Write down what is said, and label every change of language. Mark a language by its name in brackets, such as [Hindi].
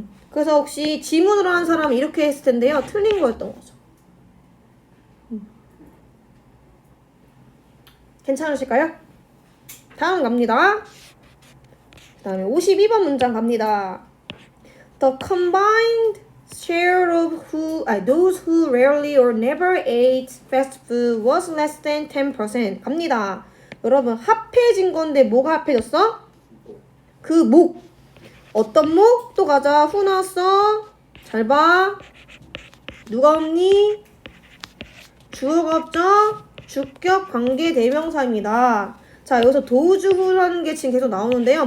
[Korean] 그래서 혹시 지문으로 한 사람은 이렇게 했을 텐데요. 틀린 거였던 거죠. 괜찮으실까요? 다음 갑니다. 그 다음에 52번 문장 갑니다. [English] The combined share of those who rarely or never ate fast food was less than 10%. [Korean] 갑니다. 여러분 합해진 건데 뭐가 합해졌어? 그 목. 어떤 목? 또 가자. 후 나왔어. 잘 봐. 누가 없니? 주어가 없죠? 주격 관계 대명사입니다. 자, 여기서 도주후라는 게 지금 계속 나오는데요.